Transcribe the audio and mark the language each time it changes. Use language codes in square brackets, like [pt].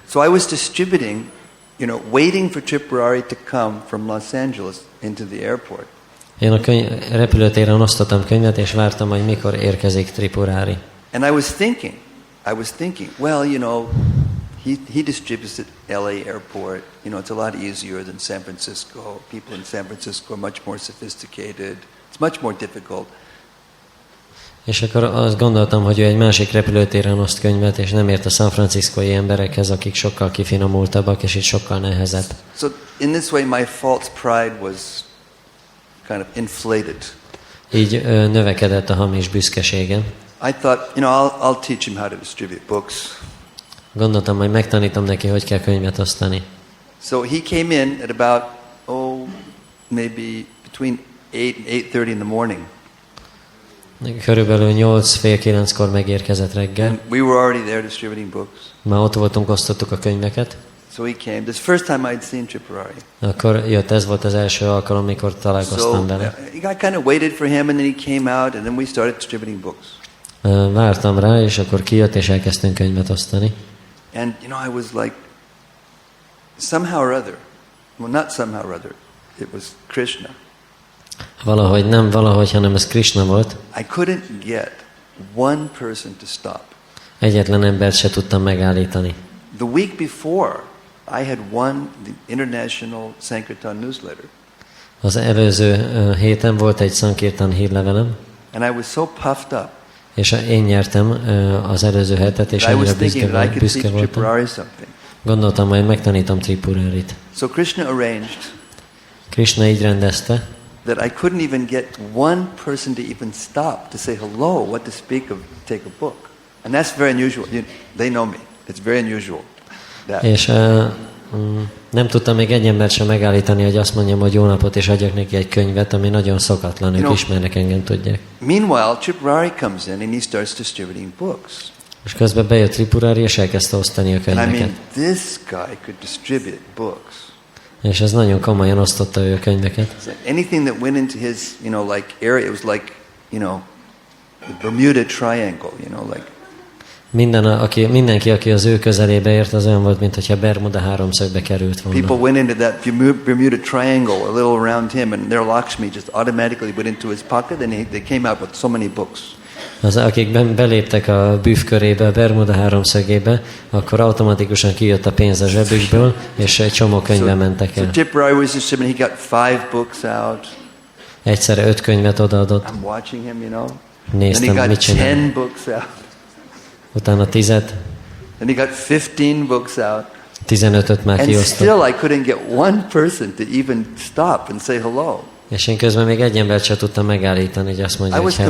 [en] So I was distributing, waiting for Tripurari to come from Los Angeles into the airport. [hu] Én a repülőtéren osztottam könyvet, és vártam, hogy mikor érkezik Tripurari. [en] And I was thinking, well, he distributes at LA airport. It's a lot easier than San Francisco. People in San Francisco are much more sophisticated. It's much more difficult. [hu] És akkor azt gondoltam, hogy ő egy másik repülőtéren oszt könyvet, és nem ért a San Franciscói emberekhez, akik sokkal kifinomultabbak, és itt sokkal nehezebb. [en] So in this way my false pride was kind of inflated. [hu] Így növekedett a hamis büszkeségem. [en] I thought, I'll teach him how to distribute books. [hu] Gondoltam, hogy megtanítom neki, hogy kell könyvet osztani. [en] So he came in at about, maybe between 8 and 8:30 in the morning. [hu] Körülbelül 8-9-kor megérkezett reggel. [en] And we were already there distributing books. [hu] Már ott voltunk, osztottuk a könyveket. [en] So he came. This is the first time I'd seen Tripurari. [hu] Akkor jött, ez volt az első alkalom, amikor találkoztam vele. [en] So I kind of waited for him, and then he came out, and then we started distributing books. [hu] Vártam rá, és akkor kijött, és elkezdtünk könyvet osztani. [en] And I was like, somehow or other, well, not somehow or other, it was Krishna. [hu] Valahogy nem valahogy, hanem ez Krishna volt. [en] I couldn't get one person to stop. [hu] Egyetlen embert se tudtam megállítani. [en] The week before, I had won the International Sankirtan newsletter. [hu] Az előző héten volt egy Sankirtan hírlevelem. [en] And I was so puffed up. [hu] És én nyertem az előző hetet, és annyira büszke voltam. Gondoltam, hogy megtanítom Tripurarit. [en] So Krishna arranged. [hu] Krishna így rendezte, [en] that I couldn't even get one person to even stop to say hello, what to speak of, take a book. And that's very unusual. They know me. It's very unusual. [hu] És nem tudtam még egy embert sem megállítani, hogy azt mondjam, hogy jó napot, és adjak neki egy könyvet, ami nagyon szokatlan, ők ismernek engem, tudják. [en] Meanwhile, Tripurari comes in and he starts distributing books. [hu] És közben bejött Tripurari, és elkezdte osztani a könyveket. [en] And I mean, this guy could distribute books. [hu] És ez nagyon komolyan osztotta ő a könyveket. [en] Anything that went into his, like area, it was like, the Bermuda Triangle, like. [hu] Mindenki, aki az ő közelébe ért, az olyan volt, mintha Bermuda háromszögbe került volna. [en] People went into that Bermuda Triangle, a little around him, and their Lakshmi just automatically went into his pocket, and they came out with so many books. [hu] Az, akik beléptek a büff körébe, a Bermuda háromszögébe, akkor automatikusan kijött a pénz a zsebükből, és egy csomó könyvbe mentek el. [en] So Tripurari was distributing, he got 5 books out. [hu] Egyszerre 5 könyvet odaadott. [en] I'm watching him, [hu] Néztem, mit csinál. [en] Then he got 10 books out. [hu] Utána 10-et. [en] Then he got 15 books out. [hu] 15-öt már kiosztott. [en] And still I couldn't get one person to even stop and say hello. [hu] És én közben még egy embert sem tudtam megállítani, hogy azt mondja, hogy hello.